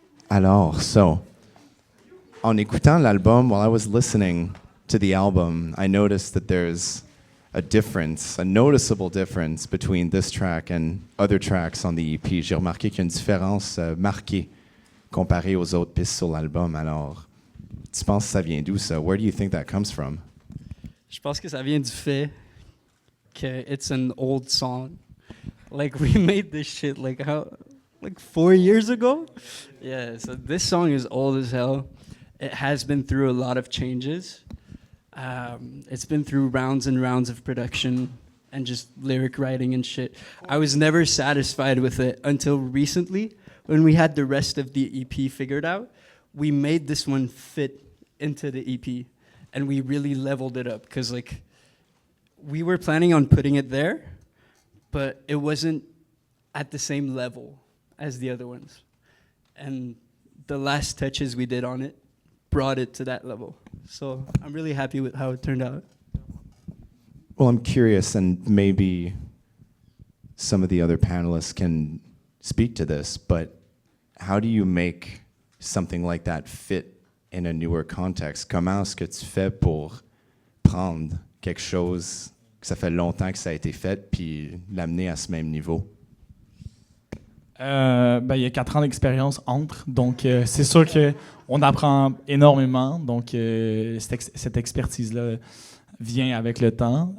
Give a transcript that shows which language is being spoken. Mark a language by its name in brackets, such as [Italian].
[French] Alors, en écoutant l'album, [English] while I was listening to the album, I noticed that there's a difference, a noticeable difference between this track and other tracks on the EP. [French] J'ai remarqué qu'il y a une différence marquée comparée aux autres pistes sur l'album. Alors, Tu penses que ça vient d'où ça? [English] Where do you think that comes from? [French] Je pense que ça vient du fait que [English] it's an old song. Like we made this shit like 4 years ago. Yeah, so this song is old as hell. It has been through a lot of changes. It's been through rounds and rounds of production and just lyric writing and shit. I was never satisfied with it until recently when we had the rest of the EP figured out. We made this one fit into the EP and we really leveled it up because like we were planning on putting it there, but it wasn't at the same level as the other ones. And the last touches we did on it brought it to that level. So I'm really happy with how it turned out. Well, I'm curious, and maybe some of the other panelists can speak to this, but how do you make something like that fit in a newer context? [French] Comment est-ce que tu fais pour prendre quelque chose que ça fait longtemps que ça a été fait puis l'amener à ce même niveau? Il y a 4 ans d'expérience entre, donc c'est sûr qu'on apprend énormément, donc cette expertise-là vient avec le temps.